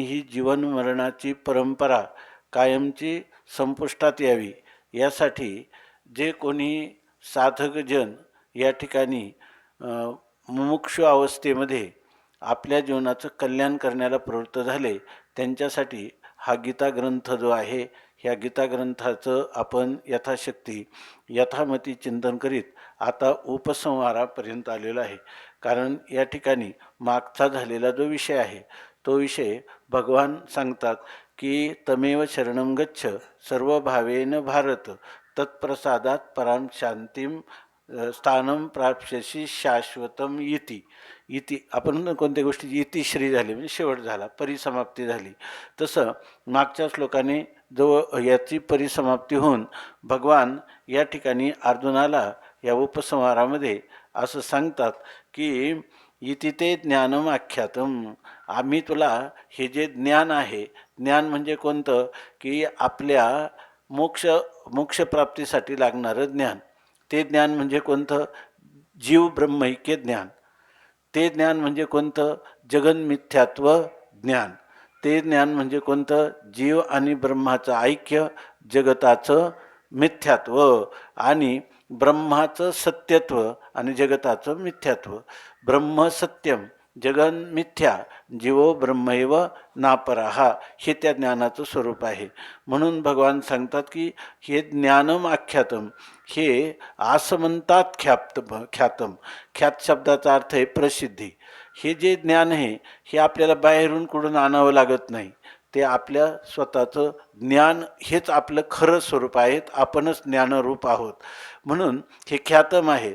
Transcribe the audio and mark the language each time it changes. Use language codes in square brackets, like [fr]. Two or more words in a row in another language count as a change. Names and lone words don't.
[mr] ही जीवन मरणाची परंपरा कायमची संपुष्टात यावी यासाठी जे कोणी साधकजन या ठिकाणी मुमुक्षु अवस्थेमध्ये आपल्या जीवनाचं कल्याण करण्याला प्रवृत्त झाले त्यांच्यासाठी हा गीता ग्रंथ जो आहे ह्या गीता ग्रंथाचं आपण यथाशक्ती यथामती चिंतन करीत आता उपसंहारापर्यंत आलेलो आहे। कारण या ठिकाणी मागचा झालेला जो विषय आहे तो विषय भगवान सांगतात की [sa] तमेव शरणं गच्छ सर्वभावेन भारत तत्प्रसादात परां शांतीम स्थानं प्राप्स्यसि शाश्वतम इति [mr] आपण कोणत्या गोष्टीची इतिश्री झाली म्हणजे शेवट झाला परिसमाप्ती झाली। तसं मागच्या श्लोकाने जो याची परिसमाप्ती होऊन भगवान या ठिकाणी अर्जुनाला या उपसंहारामध्ये असं सांगतात की [sa] इति ते ज्ञानम आख्यातम। [mr] आम्ही तुला हे जे ज्ञान आहे ज्ञान म्हणजे कोणतं की आपल्या मोक्षप्राप्तीसाठी लागणारं ज्ञान ते ज्ञान म्हणजे कोणतं जीव ब्रह्मैक्य ज्ञान ते ज्ञान म्हणजे कोणतं जगन्मिथ्यात्व ज्ञान ते ज्ञान म्हणजे कोणतं जीव आणि ब्रह्माचं ऐक्य जगताचं मिथ्यात्व आणि ब्रह्माचं सत्यत्व आणि जगताचं मिथ्यात्व। [sa] ब्रह्म सत्यम जगन मिथ्या जीवो ब्रह्मैव नापराहा [mr] हे त्या ज्ञानाचं स्वरूप आहे। म्हणून भगवान सांगतात की हे [sa] ज्ञानम आख्यातम [mr] हे आसमंतात ख्यातम ख्यात शब्दाचा अर्थ आहे प्रसिद्धी। हे जे ज्ञान आहे हे आपल्याला बाहेरून कुठून आणावं लागत नाही ते आपल्या स्वतःचं ज्ञान हेच आपलं खरं स्वरूप आहे आपणच ज्ञानरूप आहोत म्हणून हे ख्यातम आहे।